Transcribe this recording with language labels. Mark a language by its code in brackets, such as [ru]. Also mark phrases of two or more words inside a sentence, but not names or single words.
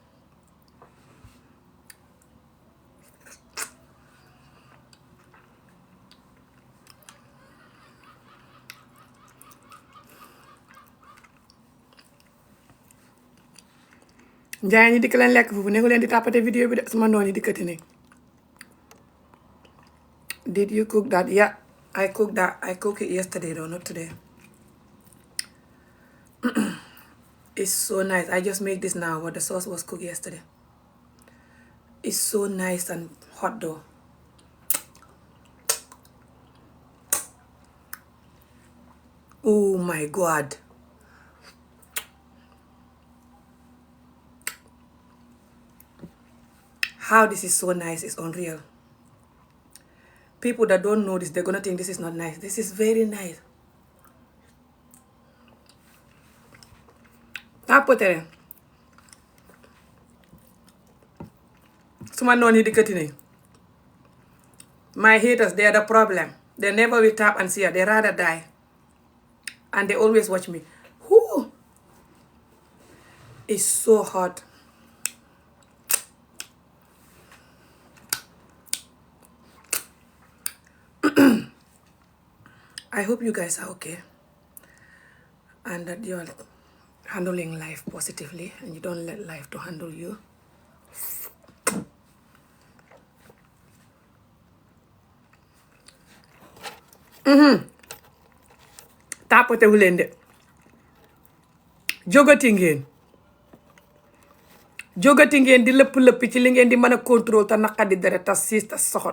[wo] njaayeen yi dikk leen lekk foofu nekku leen di tàppate vidéo bi de suma noon yi dikkati ne. [en] Did you cook that? Yeah, I cooked that. I cooked it yesterday though, not today. It's so nice. I just made this now, but the sauce was cooked yesterday. It's so nice and hot though. Oh my God. How this is so nice is unreal. People that don't know this, they're gonna think this is not nice. This is very nice. [wo] Tapotere. Suma noon yi dikkati nañ. [en] My haters, they are the problem. They never will tap and see her. They rather die. And they always watch me. Whoo! It's so hot. I hope you guys are okay. And that you're handling life positively and you don't let life to handle you. [wo] Tapote wu leen de. Jógati ngeen di lëpp ci li ngeen di mën a contrôle te naqadi deret te siis te soxot.